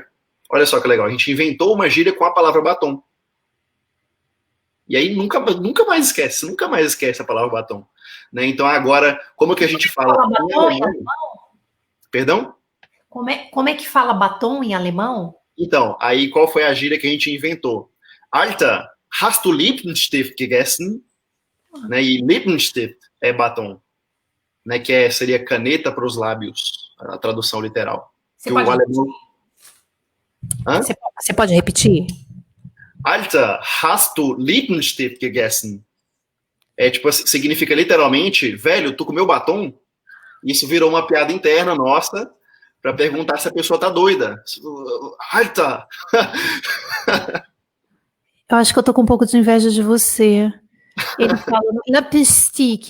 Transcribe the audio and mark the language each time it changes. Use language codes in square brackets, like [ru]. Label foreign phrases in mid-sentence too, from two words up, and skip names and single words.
[pt] Olha só que legal, a gente inventou uma gíria com a palavra batom. E aí nunca mais esquece a palavra batom. Né? Então agora, como que a gente fala? Batom em alemão? Perdão? Como é que fala batom em alemão? Então, aí qual foi a gíria que a gente inventou? [de] Alter, hast du Lippenstift gegessen? [pt] Né? E Lippenstift é batom. Né, que seria caneta para os lábios, a tradução literal. Você pode repetir? [de] Alter, hast du Lippenstift gegessen? [pt] Tipo, significa literalmente, velho, tu comeu batom? Isso virou uma piada interna nossa para perguntar se a pessoa tá doida. [de] Alter! [pt] Eu acho que eu tô com um pouco de inveja de você. Ele fala Lipstick.